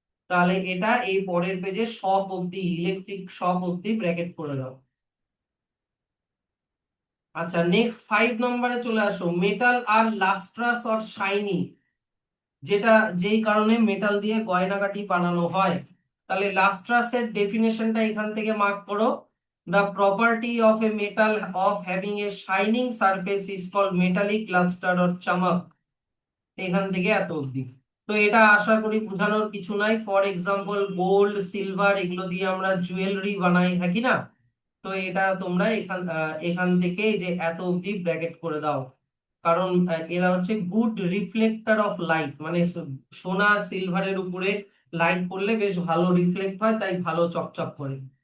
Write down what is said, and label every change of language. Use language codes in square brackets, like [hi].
[bn] তাহলে এটা এই পরের পেজে শক অবধি, ইলেকট্রিক শক অবধি ব্র্যাকেট করে দাও। আচ্ছা, নেক্সট 5 নম্বরে চলে আসো। Metal আর lustrous or shiny, যেটা যেই কারণে মেটাল দিয়ে গয়নাগাটি বানানো হয়। তাহলে লাস্ট্রাসের ডেফিনেশনটা এখান থেকে মার্ক করো। [en] The property of a metal of having a shining surface is called metallic luster or chamak। [bn] এখান থেকে এত অবধি। তো এটা আশা করি বোঝানোর কিছু নাই। ফর এক্সাম্পল গোল্ড, সিলভার এগুলো দিয়ে আমরা জুয়েলারি বানাই, হ্যাঁ কি না? তো এটা তোমরা এখান থেকে এই যে এত অবধি ব্র্যাকেট করে দাও, কারণ এরা হচ্ছে [en] good reflector of light, [bn] মানে সোনা সিলভারের উপরে লাইট পড়লে বেশ ভালো রিফ্লেক্ট হয়, তাই ভালো চকচক করে।